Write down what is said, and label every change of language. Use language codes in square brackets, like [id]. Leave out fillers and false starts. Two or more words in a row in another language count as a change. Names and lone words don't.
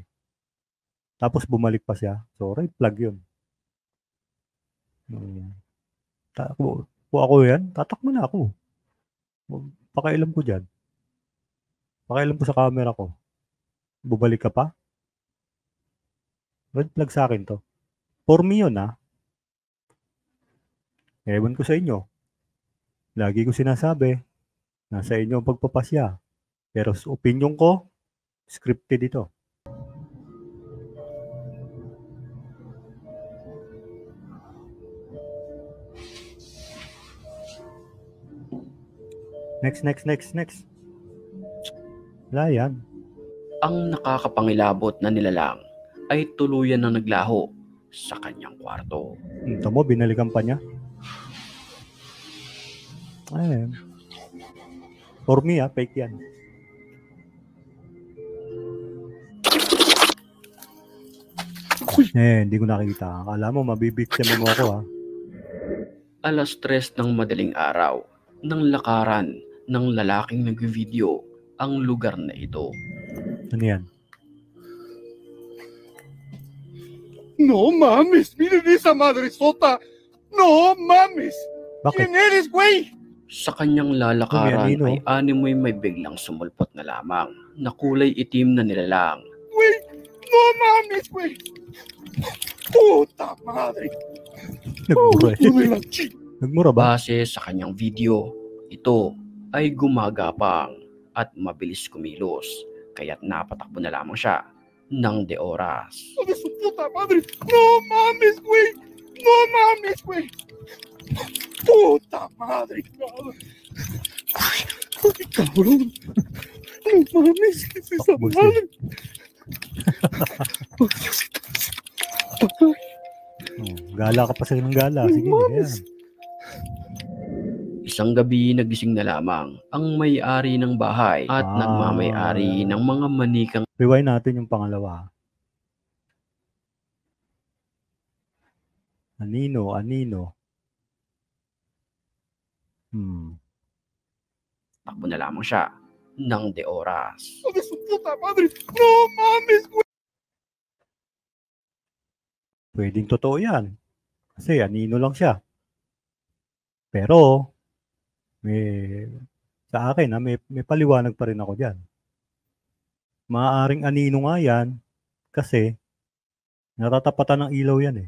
[tl] Tapos bumalik pa siya. So, [en] red flag [tl] 'yun. Mm. Kung ako 'yan, tatakbo na ako. Pakialam ko diyan. Pakialam ko sa camera ko. Bumalik ka pa? [en] Red flag [tl] sa akin 'to. [en] For me [tl] 'yun, Ewan ko sa inyo. Lagi ko sinasabi, nasa inyo ang pagpapasya. Pero sa opinyon ko, scripted ito. Next. Wala yan. Ang nakakapangilabot na nilalang ay tuluyan na naglaho sa kanyang kwarto. Ito mo, binalikan pa niya. Ayun. [en] For me, fake yan. [tl] Hindi ko nakita. Akala mo, mabibiktima mo ako, Alas 3 ng madaling araw, nang lakaran ng lalaking nag-video ang lugar na ito. Ano yan? [es] No mames, miren esa madresota. No mames. [tl] Bakit? [es] ¿Quién eres, güey? [tl] Sa kanyang lalakaran Anino? ay animoy may biglang sumulpot na lamang na kulay itim na nilalang. [es] Güey, no mames, güey. Puta madre. [tl] Nagmura eh. [es] Hijo de la chi- [tl] Nagmura ba? Base sa kanyang video, ito ay gumagapang at mabilis kumilos, kaya't napatakbo na lamang siya ng de oras. [es] Hijo de su puta madre. No mames, güey. No mames, güey. Puta madre. Ay, cabrón. No mames, ¿qué es esa [tl] Takbo siya. [es] madre? Oh, Diosito. Ay, [tl] Gala ka pa sa ng gala. Sige, [es] mames. [tl] yan. Isang gabi nagising na lamang ang may-ari ng bahay at nagmamay-ari ng mga manikang Rewind natin yung pangalawa. Anino. takbo na lamang siya ng de oras. [es] Hijo de su puta madre. No mames, güey. [tl] Pwedeng totoo yan. Kasi anino lang siya. Pero, sa akin, may paliwanag pa rin ako dyan. Maaaring anino nga yan kasi natatapatan ng ilaw yan eh.